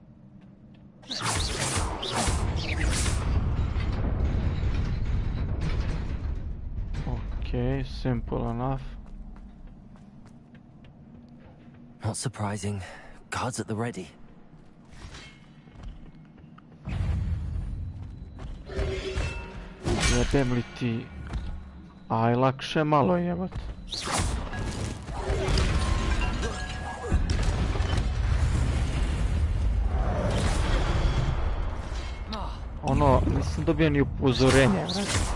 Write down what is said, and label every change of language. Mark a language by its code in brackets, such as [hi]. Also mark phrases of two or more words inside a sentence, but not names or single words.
[en] Okay, simple enough. Not surprising. Guards at the ready. [sr] Jebem li ti? Aj, lakše malo jebot. Ono, nisam dobio ni upozorenje, vrati.